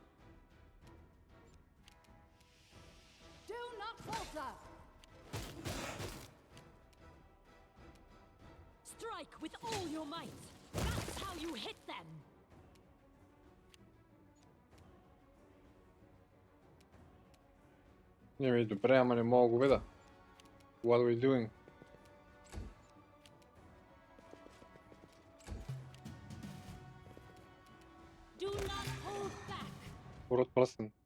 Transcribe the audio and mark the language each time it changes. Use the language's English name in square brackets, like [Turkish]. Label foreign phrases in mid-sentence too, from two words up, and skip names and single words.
[English] Do not falter. Strike with all your might. That's how you hit them. [Bulgarian] Не, добре, ама не мога го видя. [English] What are we doing? Do not hold back. [Bulgarian] Урод пръстен.